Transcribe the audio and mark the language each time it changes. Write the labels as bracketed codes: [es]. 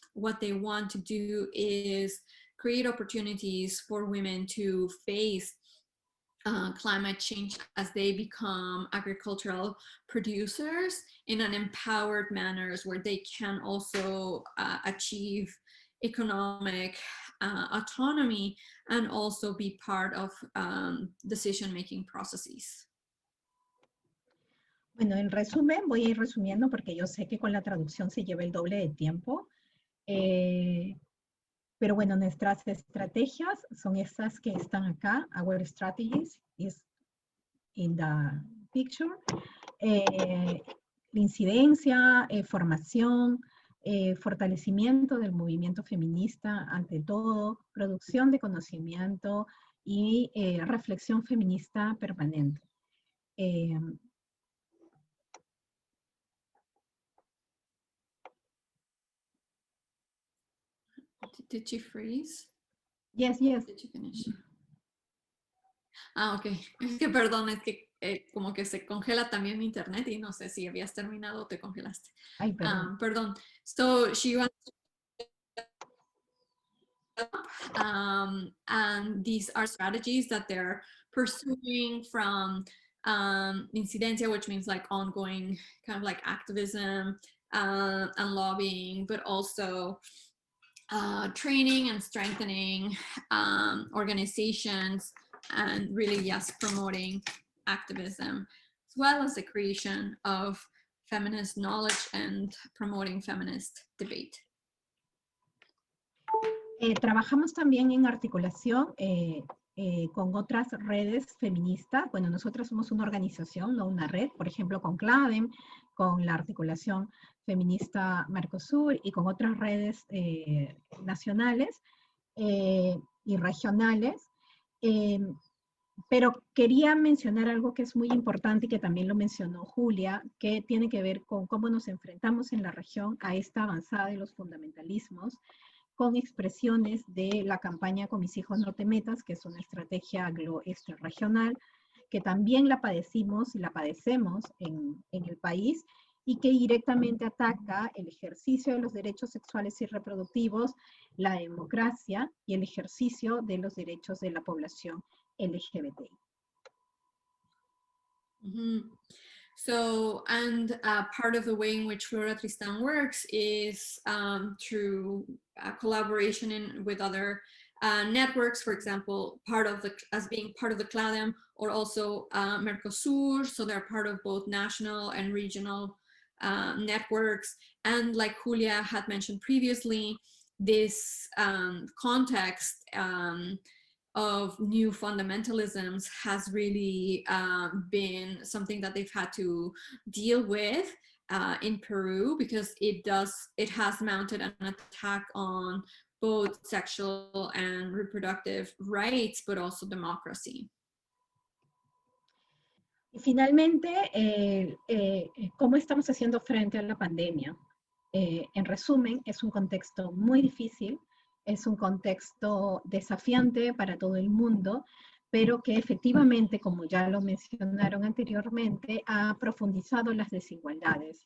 [en] What they want to do is create opportunities for women to face climate change as they become agricultural producers in an empowered manner, where they can also achieve economic autonomy and also be part of decision-making processes. [es] Bueno, en resumen, voy a ir resumiendo porque yo sé que con la traducción se lleva el doble de tiempo. Pero bueno, nuestras estrategias son estas que están acá. [en] Our strategies is in the picture. [es] La incidencia, formación, fortalecimiento del movimiento feminista ante todo, producción de conocimiento y reflexión feminista permanente. [en] Did you freeze? Yes, yes. Did you finish? Ah, ok. [es] Es que perdón, es que como que se congela también mi internet y no sé si habías terminado o te congelaste. Ay, perdón. Perdón. [en] So she wants and these are strategies that they're pursuing from incidencia, which means like ongoing kind of like activism and lobbying, but also training and strengthening organizations, and really, yes, promoting activism, as well as the creation of feminist knowledge and promoting feminist debate. [es] Trabajamos también en articulación con otras redes feministas. Bueno, nosotros somos una organización, no una red, por ejemplo, con CLADEM, con la articulación feminista Mercosur y con otras redes nacionales y regionales. Pero quería mencionar algo que es muy importante y que también lo mencionó Julia, que tiene que ver con cómo nos enfrentamos en la región a esta avanzada de los fundamentalismos, con expresiones de la campaña Con mis hijos no te metas, que es una estrategia regional, que también la padecimos y la padecemos en el país, y que directamente ataca el ejercicio de los derechos sexuales y reproductivos, la democracia y el ejercicio de los derechos de la población LGBTI. Mm-hmm. [en] So, and part of the way in which Flora Tristan works is through collaboration with other networks, for example, as being part of the CLADEM, or also Mercosur, so they're part of both national and regional networks. And like Julia had mentioned previously, this context of new fundamentalisms has really been something that they've had to deal with in Peru, because it has mounted an attack on both sexual and reproductive rights, but also democracy. [es] Y finalmente, ¿cómo estamos haciendo frente a la pandemia? En resumen, es un contexto muy difícil, es un contexto desafiante para todo el mundo, pero que efectivamente, como ya lo mencionaron anteriormente, ha profundizado las desigualdades.